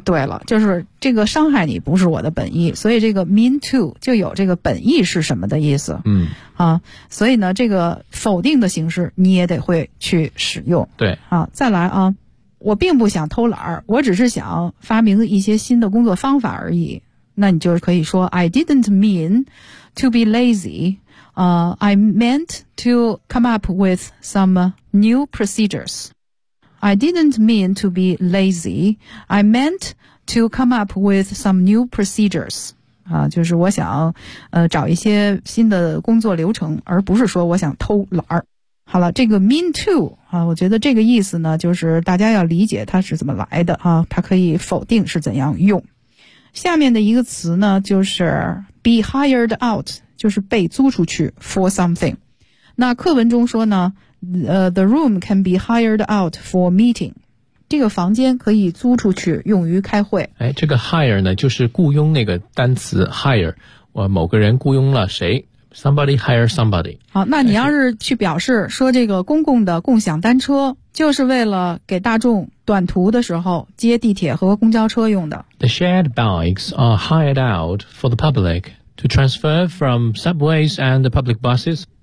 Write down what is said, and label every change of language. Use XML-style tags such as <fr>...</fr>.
<zh>对了，就是这个伤害你不是我的本意，所以这个 mean to 就有这个本意是什么的意思。嗯啊，所以呢这个否定的形式你也得会去使用。对啊，再来啊，我并不想偷懒，我只是想发明一些新的工作方法而已。那你就可以说</zh> <en>I didn't mean to be lazy. I meant to come up with some new procedures. I didn't mean to be lazy. I meant to come up with some new procedures.</en> <zh>就是我想找一些新的工作流程，而不是说我想偷懒。好了，这个 mean to, 我觉得这个意思呢就是大家要理解它是怎么来的啊，它可以否定是怎样用。下面的一个词呢就是</zh> <en>be hired out,</en> <zh>就是被租出去</zh> <en>for something。</en> <zh>那课文中说呢，</zh> <en>the room can be hired out for meeting。</en> <zh>这个房间可以租出去用于开会。哎，这个 hire 呢，就是雇佣那个单词 hire， 我某个人雇佣了谁。</zh> <en>Somebody hire somebody。</en> <zh>好，那你要是去表示说这个公共的共享单车就是为了给大众短途的时候接地铁和公交车用的。</zh> <en>The shared bikes are hired out for the public to transfer from subways and the public buses。</en>